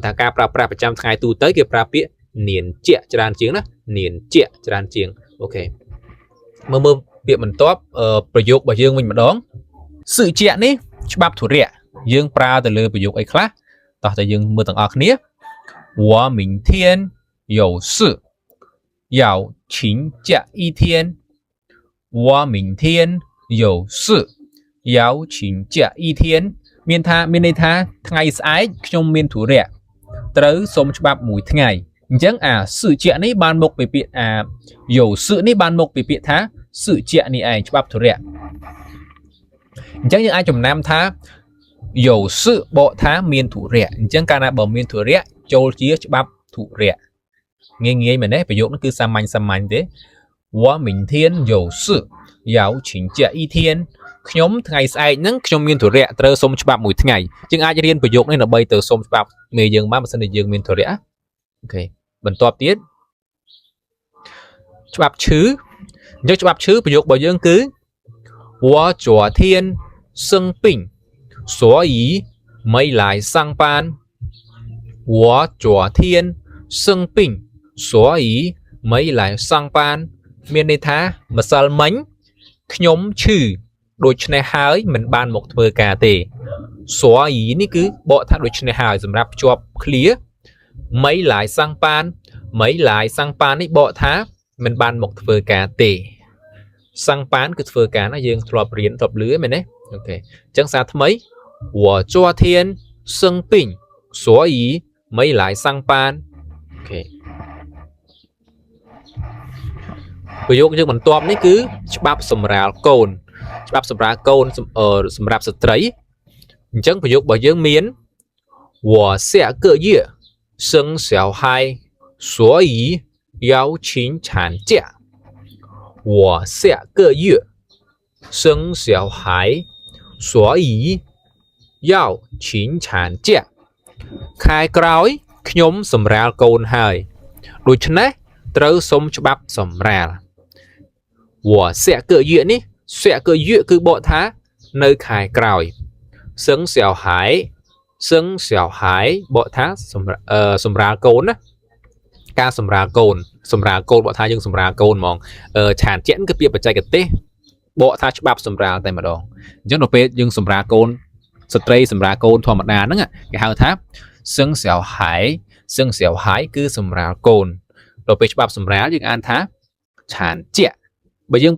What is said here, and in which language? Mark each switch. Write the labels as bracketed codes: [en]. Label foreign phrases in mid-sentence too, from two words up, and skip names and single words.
[km] តែការប្រើប្រាស់ប្រចាំថ្ងៃទូទៅគេប្រើពាក្យនៀនជាច្រើនជាងណានៀនជាច្រើនជាងអូខេមើលពាក្យបន្ទាប់ប្រយោគរបស់យើងវិញម្ដងសុជានេះច្បាប់ធុរៈយើងប្រើទៅលើប្រយោគ អីខ្លះតោះតែយើងមើលទាំងអស់គ្នា [zh] 我明天有事要请假一天我明天有事要请假一天 [km] មានន័យថាថ្ងៃ ស្អែកខ្ញុំមានធុរៈត្រូវសុំច្បាប់មួយថ្ងៃអញ្ចឹងអាសុជានេះបានមកពីពាក្យយោសុនេះ បានមកពីពាក្យថាសុជានេះឯងច្បាប់ធុរៈអញ្ចឹងយើងអាចចំណាំថាយោសុបកថាមានធុរៈអញ្ចឹងកាលណាបើមានធុរៈចូលជាច្បាប់ធុរៈងាយមែនទេប្រយោគនេះគឺសាមញ្ញទេ [zh] 我明天有事要请假一天 [km] ខ្ញុំថ្ងៃស្អែកហ្នឹងខ្ញុំមានធុរៈត្រូវសុំច្បាប់មួយថ្ងៃយើងអាចរៀនប្រយោគនេះដើម្បីទៅសុំច្បាប់មេយើងបានបើសិនជាយើងមានធុរៈអូខេបន្ទាប់ទៀត ច្បាប់ឈឺអញ្ចឹងច្បាប់ឈឺប្រយោគរបស់យើងគឺ [zh] 我昨天生病所以没来上班我昨天生病所以没来上班 [km] មានន័យថាម្សិលមិញខ្ញុំឈឺដូច្នេះហើយមិនបានមកធ្វើការទេ所以នេះគឺបកថាដូច្នេះហើយសម្រាប់ភ្ជាប់ឃ្លា [zh] ไม่来上班ไม่来上班 [km] នេះបកថាមិនបានមកធ្វើការទេ上班គឺធ្វើការណាយើងធ្លាប់រៀនធ្លាប់លឺមែនទេអូខេអញ្ចឹងសារថ្មី [zh] 我昨天生病所以没来上班 [km] អូខេ ប្រយោគយើងបន្ទាប់នេះគឺច្បាប់សម្រាលកូនច្បាប់សម្រាលកូនសម្រាប់ស្ត្រីអ ញ្ចឹងប្រយោគរបស់យើងមាន [zh] 我下个月生小孩所以要请产假我下个月生小孩所以要请产假 [km] ខែក្រោយខ្ញុំសម្រាលកូនហើយដូច្នេះត្រូវសុំច្បាប់ សម្រាល [zh] 我下个月 [km] នេះ [zh] 下个月 [km] គឺបកថានៅខែក្រោយ [zh] 生小孩生小孩 [km] បកថាសម្រាលកូនណាការសម្រាលកូនបកថាយើងសម្រាលកូនហ្មងឆានជាគឺពាក្យបច្ចេកទេសប កថាច្បាប់សម្រាលតែម្ដងអញ្ចឹងដល់ពេលយើងសម្រាលកូនស្ត្រីសម្រាលកូនធម្មតាហ្នឹងគេហៅថា [zh] 生小孩 [km] គឺសម្រាលកូនដល់ពេលច្បាប់សម្រាលយើងអានថាឆានជាបើយើង